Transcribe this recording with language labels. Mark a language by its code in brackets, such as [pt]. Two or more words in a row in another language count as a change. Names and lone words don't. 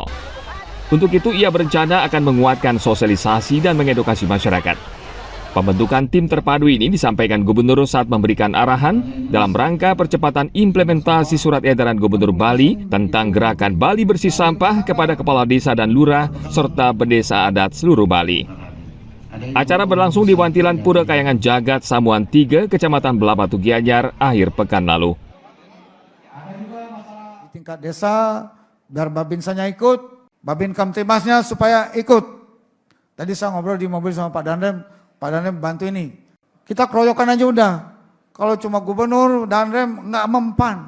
[id] Untuk itu, ia berencana akan menguatkan sosialisasi dan mengedukasi masyarakat. Pembentukan tim terpadu ini disampaikan Gubernur saat memberikan arahan dalam rangka percepatan implementasi surat edaran Gubernur Bali tentang gerakan Bali Bersih Sampah kepada kepala desa dan lurah serta bendesa adat seluruh Bali. Acara berlangsung di Wantilan Pura Kayangan Jagat, Samuan 3, Kecamatan Belabatu Gianyar, akhir pekan lalu. Di tingkat desa, biar Babinsanya ikut, Babin Kamtimasnya supaya ikut. Tadi saya ngobrol di mobil sama Pak Danrem bantu ini. Kita keroyokan aja udah. Kalau cuma gubernur, Danrem nggak mempan.